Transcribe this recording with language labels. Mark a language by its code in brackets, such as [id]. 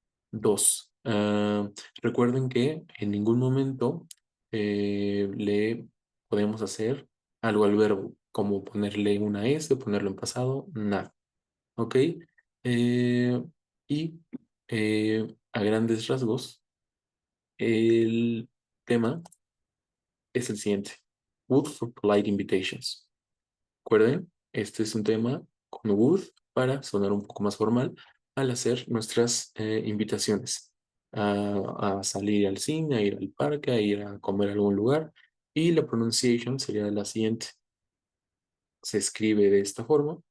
[es] Dos, recuerden que en ningún momento le podemos hacer algo al verbo, como ponerle una S, ponerlo en pasado, nada. ¿Ok? Eh, y a grandes rasgos, el tema es el siguiente. [en] Would for polite invitations. [es] Recuerden, este es un tema con would para sonar un poco más formal al hacer nuestras invitaciones a salir al cine, a ir al parque, a ir a comer a algún lugar. Y la pronunciation sería la siguiente. Se escribe de esta forma.